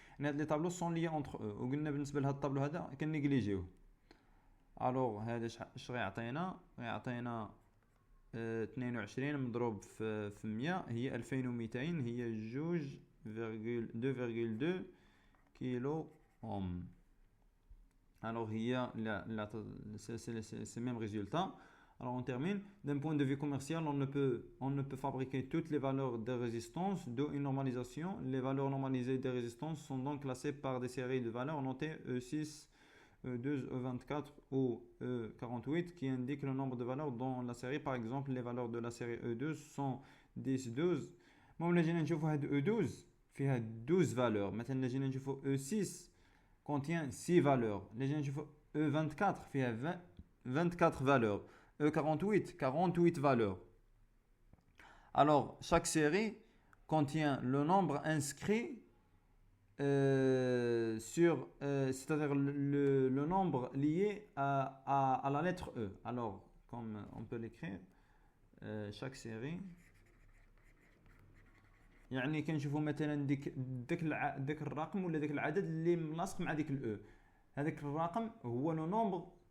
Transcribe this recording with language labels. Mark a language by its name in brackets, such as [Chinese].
[Arabic] هنا هاد لي طابلو سون لي اونتر او، وقلنا بالنسبه لهاد الطابلو هذا كنيجليجيوه. الوغ هذا اش غيعطينا؟ 22 مضروب في 100 هي 2200، هي 2.2 كيلو اوم. [French] Alors là c'est le même résultat. Alors on termine. D'un point de vue commercial, on ne peut fabriquer toutes les valeurs de résistance, d'où une normalisation. Les valeurs normalisées des résistances sont donc classées par des séries de valeurs notées E6, E2, E24 ou E48 qui indiquent le nombre de valeurs dans la série. Par exemple, les valeurs de la série E2 sont 10, 12. Moi, là, j'ai هاد E12 فيها 12 valeurs. Maintenant, j'ai نشوفوا E6 contient 6 valeurs. Les gens E24 fait 24 valeurs. E48, 48 valeurs. Alors, chaque série contient le nombre inscrit c'est-à-dire le nombre lié à la lettre E. Alors, comme on peut l'écrire, chaque série [Arabic] يعني كنشوفوا مثلا داك الرقم ولا داك العدد اللي ملاصق مع ديك الاو. هذاك الرقم هو لو نومبر